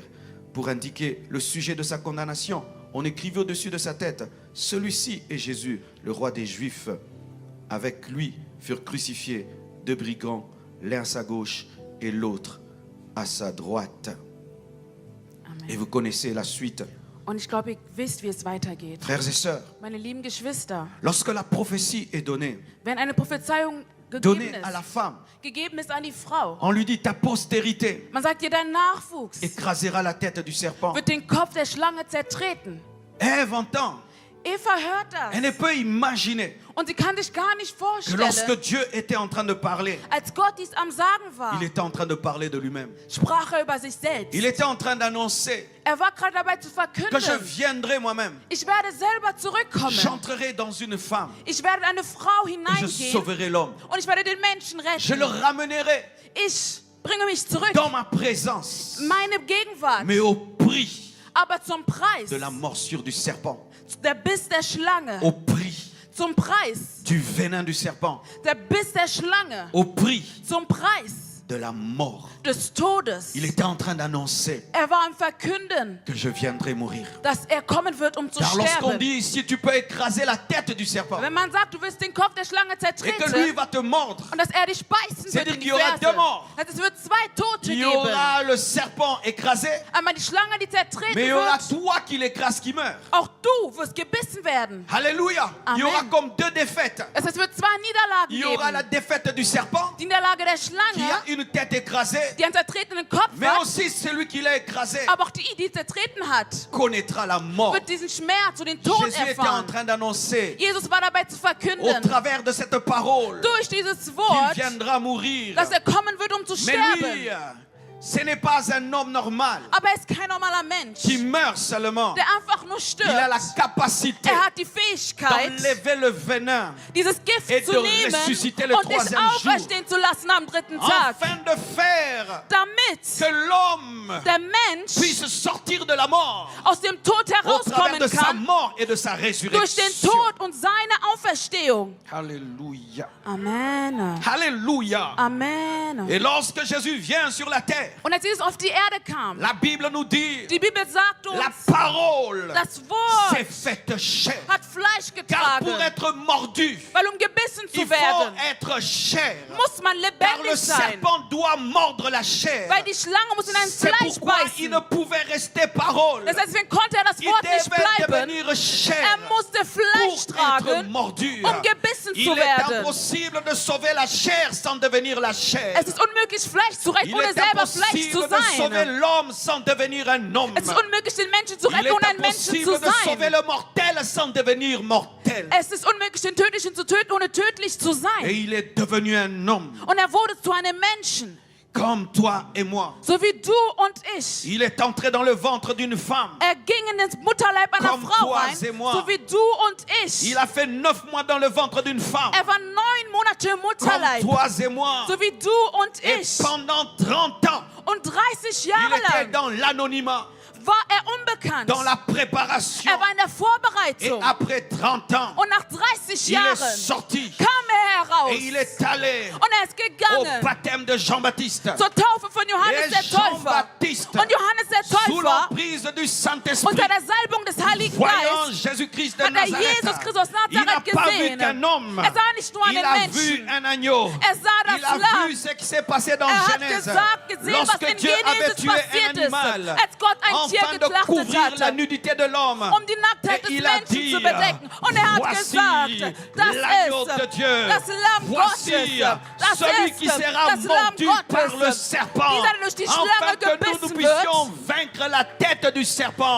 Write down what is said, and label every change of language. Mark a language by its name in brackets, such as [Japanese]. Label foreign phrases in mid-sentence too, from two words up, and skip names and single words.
[French] Pour indiquer le sujet de sa condamnation, on écrivait au-dessus de sa tête: celui-ci est Jésus, le roi des Juifs. Avec lui furent crucifiés 2 brigands, l'un à sa gauche et l'autre à sa droite. Amen. Et vous connaissez la suite. [German] Und ich glaube, ihr wisst, wie es weitergeht. [French] Frères et sœurs, [German] Meine lieben Geschwister, [French] lorsque la prophétie est donnée, [German] wenn eine Prophezeiung [French] donnée à la femme, [German] gegeben ist an die Frau, [French] on lui dit: ta postérité [German] man sagt dir, dein Nachwuchs [French] écrasera la tête du serpent. [German] wird den Kopf der Schlange zertreten. [French] Ève entend, [German] Eva hört [French] elle [German] das [French] ne peut imaginer [German] und sie kann sich gar nicht [French] que lorsque [German] vorstellen, [French] Dieu était en train de parler, [German] als Gott dies am Sagen war, [French] il était en train de parler de lui-même. [German] sprach er über sich selbst. [French] Il était en train d'annoncer [German] Er war gerade dabei zu [French] que je [German] verkünden, [French] viendrai moi-même, [German] ich werde selber zurückkommen. [French] j'entrerai dans une femme [German] Ich werde in eine Frau [French] et je [German] hineingehen [French] sauverai l'homme. [German] und ich werde den Menschen [French] Je le [German] retten. [French] ramènerai [German] Ich bringe mich zurück, [French] dans ma présence, [German] meine Gegenwart, [French] mais au prix [German] aber zum Preis, [French] de la morsure du serpent, [German] der Biss der Schlange, [French] au prix [German] zum Preis, [French] du venin du serpent, [German] der Biss der Schlange, [French] au prix [German] zum Preis [French] de la mort. [German] des Todes. [French] Il était en train d'annoncer [German] Er war am Verkünden, [French] que je viendrai mourir. [German] dass er kommen wird, um zu [French] Car lorsqu'on [German] sterben. [French] dit ici, tu peux écraser la tête du serpent [German] Wenn man sagt, du wirst den Kopf der Schlange [French] et que lui [German] zertreten [French] va te mordre, [German] und dass er dich beißen wird [French] C'est-à-dire [German] in die [French] qu'il y aura [German] Ferse, [French] deux morts. [German] dass es wird 2 Tote [French] il y [German] geben. [French] aura le serpent écrasé, [German] Einmal die Schlange, die zertreten [French] mais il y aura [German] wird, [French] toi qui l'écrase qui meurt. [German] auch du wirst gebissen werden. [French] Alléluia. Il y [German] Amen. [French] aura comme 2 défaites. [German] Es wird 2 Niederlagen [French] Il y aura la [German] geben. [French] défaite du serpent [German] Die in der Lage der [French] qui [German] Schlange, [French] a une tête écrasée, [German] die einen zertretenen Kopf [French] mais [German] hat, [French] aussi celui qui l'a écrasé, [German] aber auch die zertreten hat, [French] connaîtra la mort. [German] wird diesen Schmerz und den Tod [French] Jésus était en [German] erfahren. [French] train d'annoncer [German] Jesus war dabei zu [French] au [German] verkünden, [French] travers de cette parole [German] durch dieses [French] qu'il [German] Wort, [French] viendra mourir. [German] dass kommen wird, um zu [French] Mais [German] sterben. [French] lui, ce n'est pas un homme normal [German] Aber er ist kein normaler Mensch, [French] qui meurt seulement. [German] der einfach nur [French] Il a la [German] stirbt. [French] capacité [German] Er hat die Fähigkeit, [French] d'enlever le venin [German] dieses Gift [French] et [German] zu [French] de [German] nehmen [French] ressusciter le [German] und dich [French] troisième jour, [German] auferstehen zu lassen am dritten Tag, [French] afin de faire [German] damit [French] que l'homme [German] der Mensch [French] puisse sortir de la mort [German] aus dem Tod [French] au travers [German] herauskommen [French] de sa [German] kann, [French] mort et de sa [German] durch den [French] résurrection. [German] Tod und seine Auferstehung. [French] Alléluia. [German] Amen. [French] Alléluia. [German] Amen. [French] Et lorsque Jésus vient sur la terre, [German] Und als Jesus auf die Erde kam, [French] la Bible nous dit, [German] die Bibel sagt uns, [French] la parole [German] das [French] s'est [German] Wort [French] faite chair. [German] hat Fleisch [French] Car pour [German] getragen. [French] être mordu, [German] Weil gebissen [French] il [German] zu [French] faut [German] werden, [French] être chair. [German] muss man [French] Car le [German] lebendig sein. [French] serpent doit mordre la chair. [German] Weil die Schlange muss in ein [French] C'est [German] Fleisch [French] pourquoi il [German] beißen. [French] ne pouvait rester parole. [German] Das heißt, deswegen konnte das [French] Il [German] Wort nicht [French] devait [German] bleiben. [French] devenir chair [German] Er musste Fleisch [French] pour être [German] tragen, [French] mordu. [German] gebissen [French] Il [German] zu [French] est [German] werden. [French] impossible de sauver la chair sans devenir la chair. [German] Es ist unmöglich, Fleisch zu retten, [French] Il [German] ohne [French] est [German] selber Fleisch zu [French] impossible de sauver [German] sein. [French] l'homme sans devenir un homme. [German] Es ist unmöglich, den Menschen zu [French] Il [German] retten, [French] est [German] ohne ein Menschen zu [French] impossible de sauver [German] sein. [French] le mortel sans devenir mortel. [German] Es ist unmöglich, den Tödlichen zu töten, ohne tödlich zu [French] Et [German] sein. [French] il est devenu un homme [German] Und er wurde zu einem Menschen, [French] comme toi et moi. [German] so wie du und ich. [French] Il est entré dans le ventre d'une femme. [German] Er ging in das Mutterleib einer [French] Comme [German] Frau [French] toi [German] rein, [French] et moi. [German] so wie du und ich. [French] Il a fait 9 mois dans le ventre d'une femme. [German] Er war 9 Monate im [French] Comme [German] Mutterleib, [French] toi et moi. [German] so wie du und [French] Et [German] ich. [French] pendant 30 ans, [German] Und 30 [French] il [German] Jahre [French] était [German] lang [French] dans l'anonymat, [German] war er unbekannt. [French] dans la préparation. [German] Er war in der [French] Et [German] Vorbereitung. [French] après 30 ans, [German] Und nach 30 [French] il est [German] Jahren [French] sorti [German] kam er heraus. [French] et il est allé [German] Und er ist [French] au [German] gegangen [French] baptême de Jean-Baptiste. [German] zur Taufe von Johannes [French] Et [German] der Täufer. [French] Jean-Baptiste, [German] Und Johannes der [French] sous [German] Täufer, [French] l'emprise du Saint-Esprit, [German] unter der Salbung des Heiligen [French] voyant [German] Geistes, [French] Jésus-Christ de [German] hat er [French] Nazareth, [German] Jesus Christus aus [French] il n'a [German] Nazareth [French] pas vu [German] gesehen. [French] qu'un homme, [German] Er sah nicht nur [French] il [German] einen [French] a vu [German] Menschen. [French] un agneau. [German] Er sah [French] Il [German] das [French] a [German] Lamm. [French] vu ce qui s'est passé dans [German] Er hat [French] Genèse. [German] gesehen, was [French] Lorsque [German] in [French] Dieu avait [German] Genesis [French] tué un [German] passiert ist, [French] animal, [German] als Gott ein Tier [French] afin de [German] geschlachtet [French] couvrir la [German] hatte, [French] nudité de l'homme. [German] um die Nacktheit [French] Et [German] des [French] il a [German] Menschen [French] dit, [German] zu bedecken. Und er hat [French] voici [German] gesagt, das [French] l'agneau [German] ist [French] de Dieu. [German] das Lamm [French] Voici [German] Gottes, das [French] celui [German] ist [French] qui sera [German] das Lamm [French] mordu par le [German] Gottes, [French] serpent, [German] dieser durch die [French] afin [German] Schlange [French] que nous [German] gebissen [French] puissions [German] wird, [French] vaincre la tête du serpent.